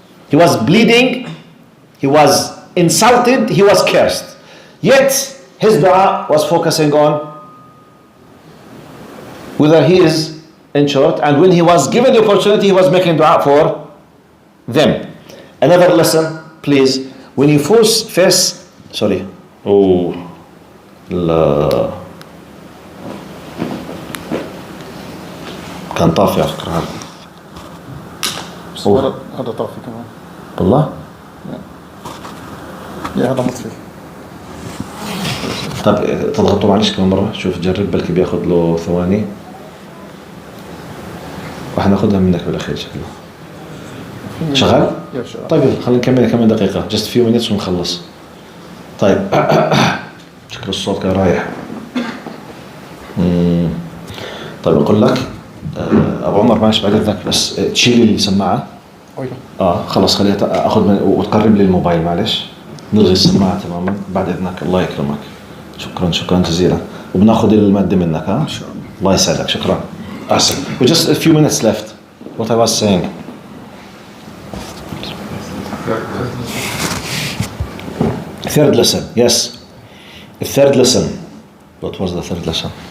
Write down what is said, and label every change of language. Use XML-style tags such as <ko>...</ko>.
<en>He was bleeding, he was insulted, he was cursed. Yet his dua was focusing on whether he is insured, and when he was given the opportunity, he was making dua for them. Another lesson, please, when you face sorry.</en> <ar>Oh, لا كان طافي على فكرة هذا. هذا طافي كمان. والله؟ يا هذا مطفي. طب تضغطوا معلش كمان مرة، شوف جرب بلكي بياخد له ثواني وحناخدها منك بالأخير شكله. شغال؟ يا شغال. طيب خلينا نكمل كمان دقيقة</ar> <en>just few minutes</en> <ar>ونخلص. طيب شكل الصوت كان رايح. طيب أقول لك أبو عمر معلش بعد إذنك بس تشيل السماعة. خلاص خليها أخذ وتقرب لي الموبايل معلش. نلغي السماعة تماما بعد إذنك. الله يكرمك. شكرا جزيلا. وبناخذ المادة منك ها؟ إن شاء الله. الله يسعدك. شكرا. أحسن.</ar> <en>We just a few minutes left. What I was saying. Third lesson. Yes. The third lesson. What was the third lesson?</en>